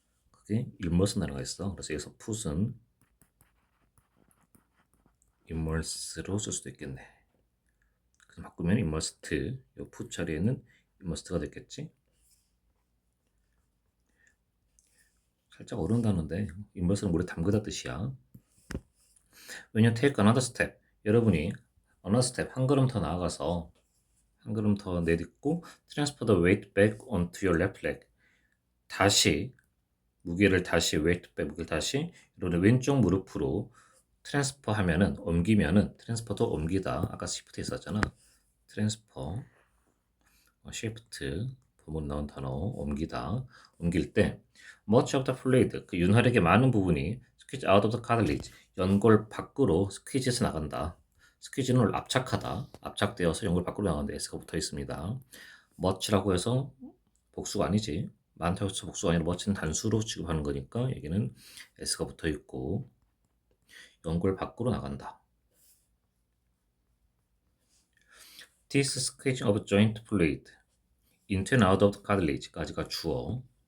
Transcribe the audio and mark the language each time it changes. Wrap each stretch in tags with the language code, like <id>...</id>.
<ko>그게 immerse 단어가 있어. 그래서 여기서 put은 immerse로 쓸 수도 있겠네. 그래서 바꾸면 immersed, 이 put 자리에는 immersed가 됐겠지. 살짝 어려운다는데 인버스는 물에 담그다 뜻이야.</ko> <en>When you take another step,</en> <ko>여러분이</ko> <en>another step</en> <ko>한 걸음 더 나아가서 한 걸음 더 내딛고</ko> <en>transfer the weight back onto your left leg.</en> <ko>다시 무게를 다시 weight back 무게를 다시 이런 왼쪽 무릎으로 트랜스퍼 하면은 옮기면은 트랜스퍼도 옮기다 아까 시프트 있었잖아. 트랜스퍼 shift 부분 나온 단어 옮기다 옮길 때</ko> <en>much of the fluid</en> <ko>그 윤활액의 많은 부분이</ko> <en>squeeze out of the cartilage</en> <ko>연골 밖으로 스퀴즈해서 나간다. 스퀴즈는 압착하다. 압착되어서 연골 밖으로 나가는데 S가 붙어 있습니다. much라고 해서 복수가 아니지. 많다고 해서 복수가 아니라 much는 단수로 취급하는 거니까 여기는 S가 붙어 있고 연골 밖으로 나간다.</ko> <en>This squeezing of joint fluid into and out of the cartilage</en> <ko>까지가 주어.</ko>